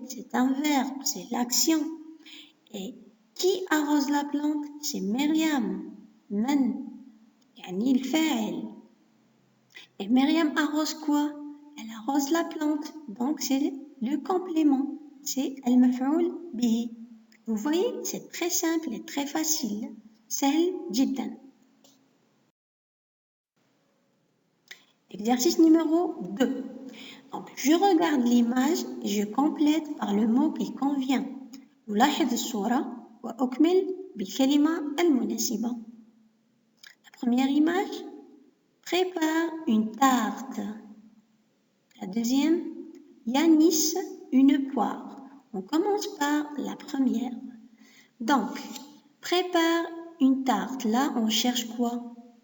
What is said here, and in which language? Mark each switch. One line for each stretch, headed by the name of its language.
French: C'est un verbe, c'est l'action. Et qui arrose la plante? C'est Myriam. من?
Arabic: يعني الفاعل.
French: Et Myriam arrose quoi? Elle arrose la plante. Donc, c'est le complément. C'est المفعول به. Vous voyez, c'est très simple et très facile.
Arabic: سهل جدا.
French: Exercice numéro 2. Donc, je regarde l'image et je complète par le mot qui convient.
Arabic: ألاحظ الصورة وأكمل بالكلمة المناسبة.
French: La première image, prépare une tarte. La deuxième, Yanis une poire. On commence par la première. Donc, prépare une tarte. Là, on cherche quoi?